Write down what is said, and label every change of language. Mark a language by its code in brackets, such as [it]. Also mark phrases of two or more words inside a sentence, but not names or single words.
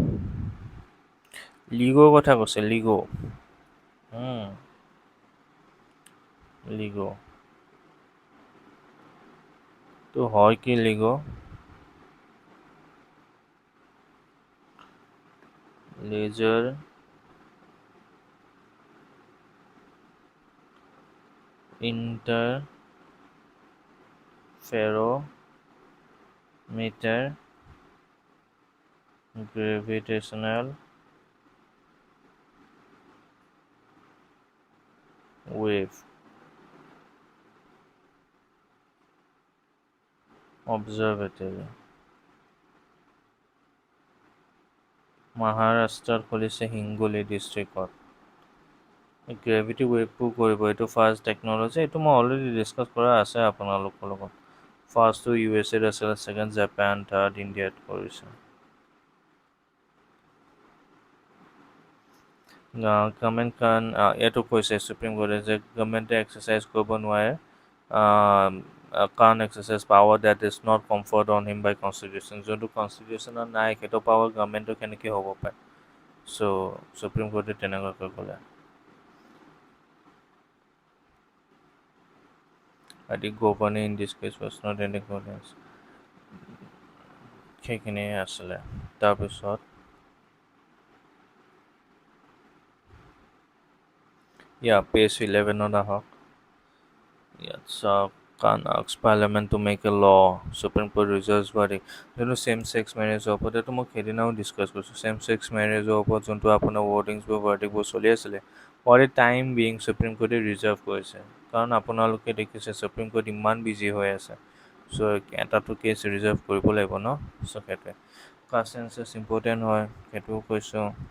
[as] লিগৰ কথা কৈছে লিগ' লিগ' তো হয় কি লিগ' লেজাৰ interferometer [en] gravitational wave observatory [as] মহাৰাষ্ট্ৰত খুলিছে হিংগোলী ডিষ্ট্ৰিক্টত গ্ৰেভিটি ৱেভবোৰ কৰিব এইটো ফাৰ্ষ্ট টেকন'লজি এইটো মই অলৰেডি ডিছকাছ কৰা আছে আপোনালোকৰ লগত ফাৰ্ষ্টটো USA আছিলে ছেকেণ্ড জাপান থাৰ্ড ইণ্ডিয়াত কৰিছে গভৰ্ণমেণ্ট এইটো কৈছে সুপ্ৰিম কোৰ্টে যে গভৰ্ণমেণ্টে এক্সাৰচাইজ কৰিব নোৱাৰে কাৰণ এক্সাৰচাইজ [en] power that is not conferred on him by constitution [as] যোনটো কনষ্টিটিউশ্যনত নাই সেইটো পাৱাৰ গভৰ্ণমেণ্টৰ কেনেকৈ হ'ব পাৰে চ' সুপ্ৰিম কোৰ্টে তেনেকুৱাকৈ ক'লে [en] I think governing in this case was not any governance [as] সেইখিনিয়ে আছিলে তাৰপিছত পেজ 11ত আহক ইয়াত চাওক [en] asks Parliament to make a law Supreme Court reserves verdict [as] যোনটো [en] same sex [as] মেৰেজৰ ওপৰত এইটো মই সেইদিনাও ডিছকাছ কৰিছোঁ [en] same sex [as] মেৰেজৰ ওপৰত যোনটো আপোনাৰ ৱৰ্ডিংছবোৰ ভাৰ্ডিকবোৰ চলি আছিলে [en] for a time being [as] সুপ্ৰিম কোৰ্টে ৰিজাৰ্ভ কৰিছে কাৰণ আপোনালোকে দেখিছে সুপ্ৰিম কোৰ্ট ইমান বিজি হৈ আছে চ' এটাটো কেছ ৰিজাৰ্ভ কৰিব লাগিব ন চ' সেইটোৱে [en] caste census [as] ইম্পৰ্টেণ্ট হয় সেইটোও কৈছোঁ